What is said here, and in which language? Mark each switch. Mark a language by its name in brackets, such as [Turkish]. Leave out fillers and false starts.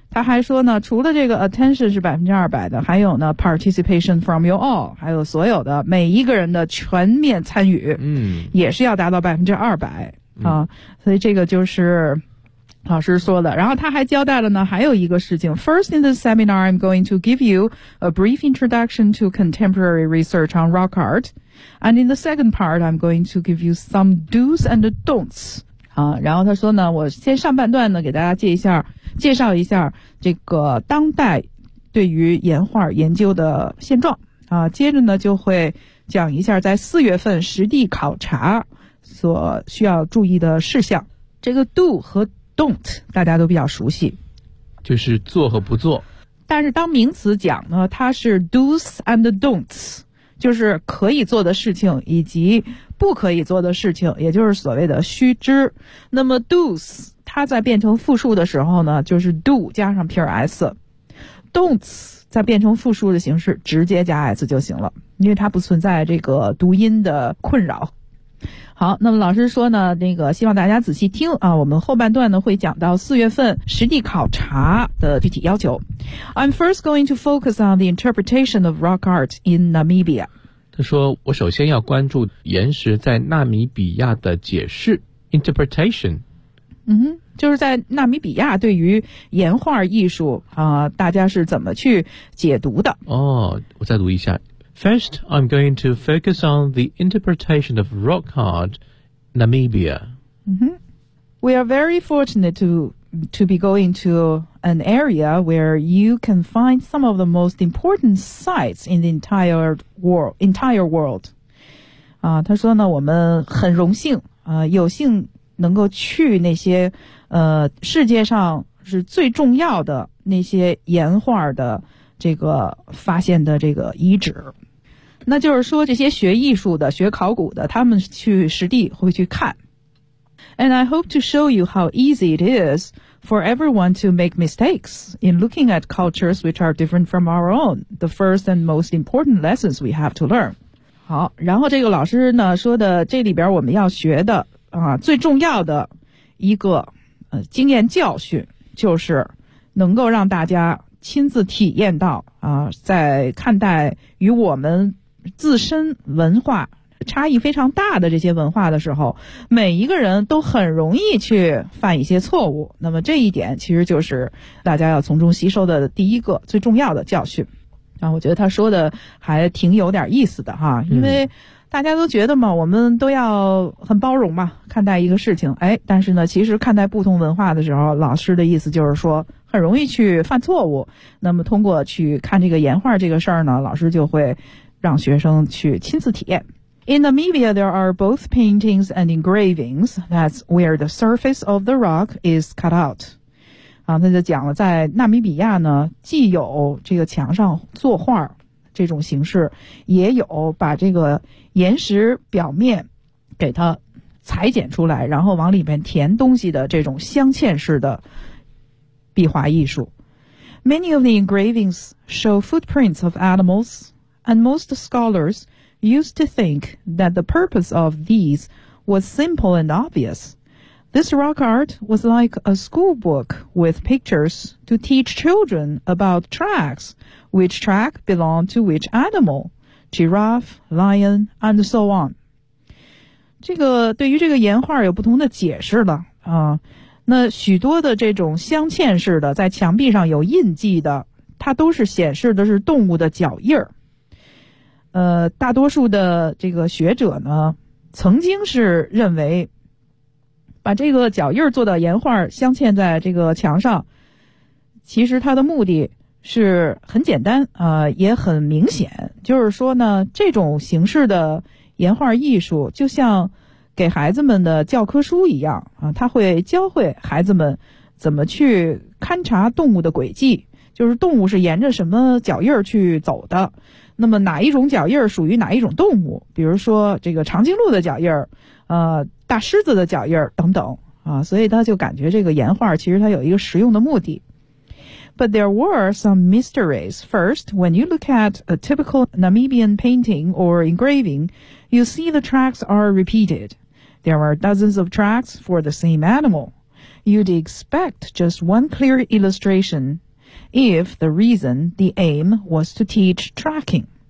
[Chinese] 他还说呢，除了这个 attention 是200%的，还有呢 [English] participation from you all， [Chinese] 还有所有的每一个人的全面参与，嗯，也是要达到200%啊。所以这个就是老师说的，然后他还交代了呢，还有一个事情。 [English] First in this seminar, I'm going to give you a brief introduction to contemporary research on rock art. And in the second part, I'm going to give you some do's and don'ts. [Chinese] 啊，然后他说呢，我先上半段呢，给大家介绍一下这个当代对于岩画研究的现状。啊，接着呢，就会讲一下在四月份实地考察所需要注意的事项。这个 do 和Don't 大家都比较熟悉，就是做和不做。但是当名词讲呢，它是 [English] do's and don'ts， [Chinese] 就是可以做的事情以及不可以做的事情，也就是所谓的须知。那么 do's 它在变成复数的时候呢，就是 do 加上撇 s， don'ts 在变成复数的形式直接加 s 就行了，因为它不存在这个读音的困扰。好，那么老师说呢，那个希望大家仔细听啊，我们后半段呢会讲到四月份实地考察的具体要求。 [English] I'm first going to focus on the interpretation of rock art in Namibia. [Chinese] 他说，我首先要关注岩石在纳米比亚的解释 ,interpretation。嗯哼，就是在纳米比亚对于岩画艺术啊，大家是怎么去解读的。哦，我再读一下。 [English] First, I'm going to focus on the interpretation of rock art, Namibia. Mm-hmm. We are very fortunate to be going to an area where you can find some of the most important sites in the entire world. [Chinese] 他说呢，我们很荣幸，有幸能够去那些，世界上是最重要的那些岩画的这个发现的这个遗址。那就是说这些学艺术的学考古的他们去实地会去看。 [English] And I hope to show you how easy it is for everyone to make mistakes in looking at cultures which are different from our own, the first and most important lessons we have to learn. [Chinese] 好，然后这个老师呢说的这里边我们要学的啊最重要的一个经验教训，就是能够让大家亲自体验到啊在看待与我们自身文化差异非常大的这些文化的时候，每一个人都很容易去犯一些错误，那么这一点其实就是大家要从中吸收的第一个最重要的教训。然后我觉得他说的还挺有点意思的哈，因为大家都觉得嘛，我们都要很包容嘛看待一个事情，哎，但是呢其实看待不同文化的时候，老师的意思就是说很容易去犯错误，那么通过去看这个岩画这个事儿呢，老师就会让学生去亲自体验。 [English] In Namibia, there are both paintings and engravings. That's where the surface of the rock is cut out. [Chinese] 啊，他就讲了，在纳米比亚呢，既有这个墙上作画这种形式，也有把这个岩石表面给它裁剪出来，然后往里面填东西的这种镶嵌式的壁画艺术。 [English] Many of the engravings show footprints of animals. And most scholars used to think that the purpose of these was simple and obvious. This rock art was like a school book with pictures to teach children about tracks, which track belonged to which animal, giraffe, lion, and so on. [Chinese] 这个对于这个岩画有不同的解释了啊。那许多的这种镶嵌式的在墙壁上有印记的，它都是显示的是动物的脚印儿。大多数的这个学者呢曾经是认为把这个脚印做到岩画镶嵌在这个墙上，其实它的目的是很简单也很明显，就是说呢这种形式的岩画艺术就像给孩子们的教科书一样啊，他会教会孩子们怎么去勘察动物的轨迹，就是动物是沿着什么脚印去走的，那么哪一种脚印属于哪一种动物，比如说这个长颈鹿的脚印，大狮子的脚印等等啊，所以他就感觉这个岩画其实它有一个实用的目的。 [English] But there were some mysteries. First, when you look at a typical Namibian painting or engraving, you see the tracks are repeated. There are dozens of tracks for the same animal. You'd expect just one clear illustration if the reason, the aim, was to teach tracking.